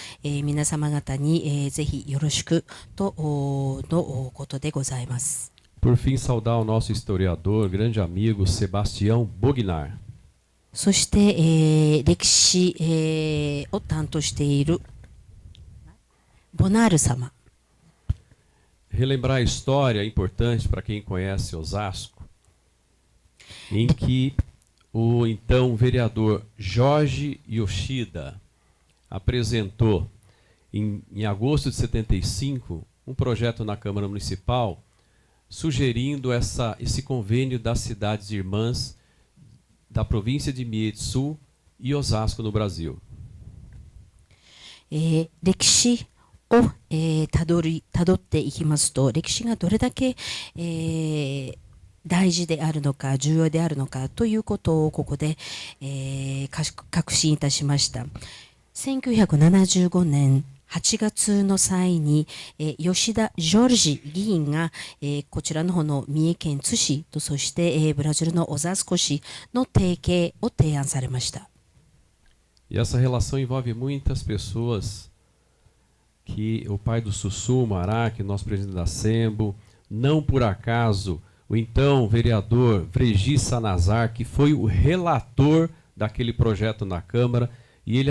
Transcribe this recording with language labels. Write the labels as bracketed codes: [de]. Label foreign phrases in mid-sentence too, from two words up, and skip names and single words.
[ja] 皆様方にぜひよろしくとのことでございます。 [pt] Por fim, saudar o nosso historiador, grande amigo Sebastião Bognar. [ja] そして、歴史、を担当しているボナール様。 [pt] Relembrar a história é importante para quem conhece Osasco, em que o então vereador Jorge Yoshida apresentou em agosto de 75 um projeto na Câmara Municipal sugerindo esse convênio das cidades irmãs da província de Mie-Sul e Osasco no Brasil. [ja] 歴史をたどっていきますと、歴史がどれだけ大事であるのか重要であるのかということをここで確信いたしました。1975年8月の際に吉田ジョルジ議員がこちらの方の三重県津市とそしてブラジルのオザスコ市の提携を提案されました。 [pt] E essa relação envolve muitas pessoas que o pai do Sussu, Marac, nosso presidente da Sembo, não por acaso o então vereador Vregi Sanazar, que foi o relator daquele projeto na Câmara, e ele